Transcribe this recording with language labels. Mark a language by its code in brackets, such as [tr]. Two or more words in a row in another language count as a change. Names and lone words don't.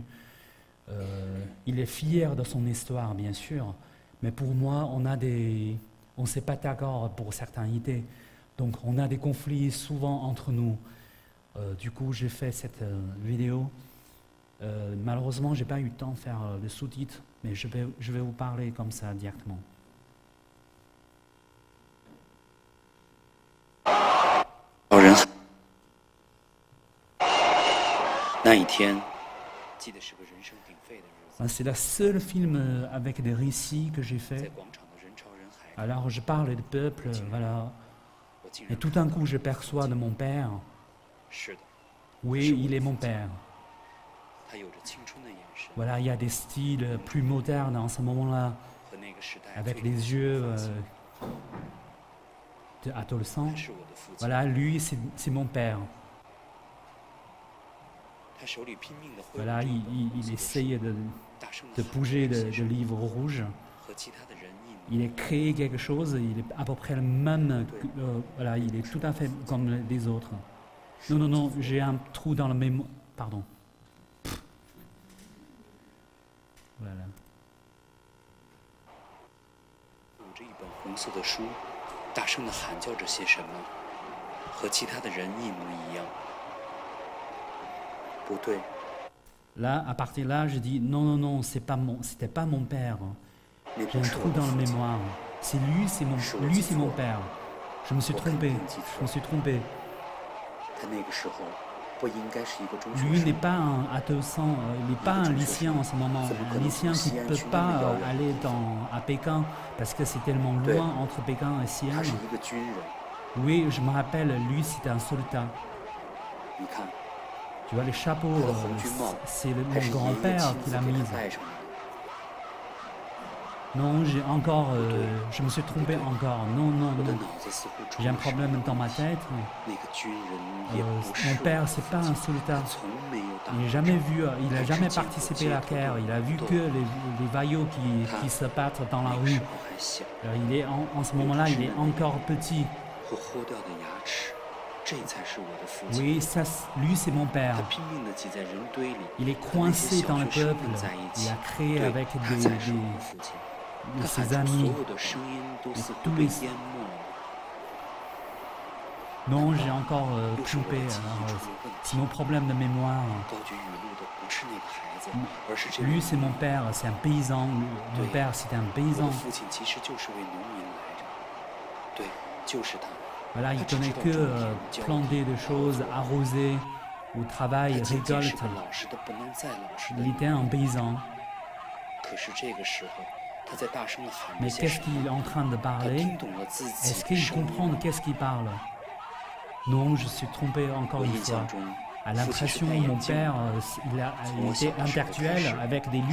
[fr] Il est fier de son histoire, bien sûr, mais pour moi, on ne s'est pas d'accord pour certaines idées. Donc, on a des conflits souvent entre nous. Du coup, j'ai fait cette vidéo. Malheureusement, je n'ai pas eu le temps de faire le sous-titre, mais je vais vous parler comme ça directement. [zh] 老人那一天，记得是个人声鼎沸的日子， [fr] C'est le seul film avec des récits que j'ai [zh] 在 [fr] fait. [zh] 广场的人潮人海里， [fr] Alors, je parle du peuple, voilà. [zh] 我竟 [fr] Et [zh] 然 [fr] tout d'un coup, je perçois de mon père. [zh] 是的， [fr] Oui, il est mon père. [zh] 他有着青春的眼神 [fr] Voilà, il y a des styles plus modernes en ce moment-là, [zh] 和那个时代 [fr] avec [zh] 最 [fr] les [zh] 年轻 [fr] yeux [zh] 的发型 [fr] d'adolescent. [zh] 他是我的父亲， [fr] Voilà, lui, c'est mon père. [zh] 他手里拼命地挥舞 [fr] Voilà, [zh] 着一 [fr] il, [zh] 本 [fr] il- [zh] 红色 [fr] il [zh] 的书 [fr] essaye de [zh] 大声 [fr] de [zh] 地喊 [fr] bouger [zh] 着 [fr] de [zh] 写什么 [fr] livre rouge. [zh] 和其他的人一模 [fr] Il a créé quelque chose, il est à peu près le même, voilà, il est tout à fait comme les autres. Non, non, non, j'ai un trou dans le mémoire. Pardon. Voilà. [zh] 捂着一本红色的书，大声地喊叫着些什么，和其他的人一模一样。不对， [fr] Là, à partir de là, je dis non, non, non, c'était pas mon père. [zh] 那 [fr] J'ai [zh] 不 [fr] un [zh] 是我 [fr] trou [zh] 的 [fr] dans le [zh] 父亲， [fr] mémoire. C'est lui, c'est mon père. Je me suis trompé. Je me suis trompé. [zh] 他那个时候不应该是一个中学 [fr] Lui n'est [zh] 生， [fr] pas un adolescent, il n'est pas un lycéen en ce moment. Un lycéen qui ne peut pas aller à Pékin parce que c'est tellement loin entre Pékin et [zh] 他 [fr] Xi'an. [zh] 是一个军人。 [fr] Oui, je me rappelle, lui c'était un soldat. [zh] 你看， [fr] Tu vois, les chapeaux, [zh] 他的红军帽 [fr] c'est [zh] 还 [fr] mon [zh] 是爷爷 [fr] grand-père [zh] 亲 [fr] qui [zh] 自 [fr] l'a [zh] 给 [fr] mise. [zh] 他戴上的。 [fr] Non, j'ai encore, je me suis trompé encore. Non, non, [zh] 我的 [fr] non. [zh] 脑子似乎出 [fr] J'ai un [zh] 了什么 [fr] problème dans ma tête. [zh] 那个军人也不是 [fr] Mon [zh] 我 [fr] père, [zh] 的 [fr] c'est [zh] 父 [fr] pas un [zh] 亲， [fr] soldat. [zh] 他从没有打 [fr] Il n'a [zh] 过 [fr] jamais [zh] 仗。 [fr] vu, il n'a jamais participé à la guerre. Il a vu que les vaillots qui se battent dans la [zh] 那个时 [fr] rue. [zh] 候还小， [fr] Il est en ce moment-là, il est encore petit. [zh] 和豁掉的牙齿，这才是我的父亲。 [fr] Oui, ça, lui, c'est mon père. [zh] 他拼命地挤在人堆里， [fr] Il est [zh] 和那些 [fr] coincé [zh] 小 [fr] dans le [zh] 学生 [fr] peuple. [zh] 们在一 [fr] Il [zh] 起。 [fr] a créé [zh] 对， [fr] avec [zh] 他才是我的父亲。 [fr] de [zh] 他喊 [fr] ses [zh] 出所 [fr] amis. [zh] 有的声音都似乎 [fr] tous [zh] 被 [fr] les- [zh] 淹没了。 [fr] Non, j'ai encore [zh] 又是我 [fr] trompé. [zh] 的记忆 [fr] Alors, [zh] 出了问 [fr] c'est [zh] 题。 [fr] mon problème de mémoire. [zh] 高举语录的不是那个孩子，而是这 [fr] Lui, [zh] 位 [fr] c'est mon père, c'est un paysan. Mon Oui. père, c'était un [zh] 我 [fr] paysan. [zh] 的父亲其实就是位农民来着。对，就是他。 [fr] Voilà, il connaît que planter des choses, arroser, au [zh] 他 [fr] travail, [zh] 仅仅是 [fr] récolte. [zh] 个老实的不能再老实的 [fr] Il [zh] 人。 [fr] était un paysan. [zh] 可是这个时候，他在大声地喊着 [fr] Mais [zh] 些 [fr] qu'est-ce [zh] 什么？ [fr] qu'il est en train de [zh] 他 [fr] parler? [zh] 听懂了自己 [fr] Est-ce [zh] 的 [fr] qu'il [zh] 声 [fr] comprend [zh] 音 [fr] de。qu'est-ce qu'il parle? Non, je suis trompé [zh] 我 [fr] encore une [zh] 印 [fr] fois. [zh] 象中， [fr] À [zh] 父亲是 [fr] l'impression, [zh] 戴 [fr] mon [zh] 眼镜 [fr] père, [zh] 的。 [fr] il était intellectuel avec des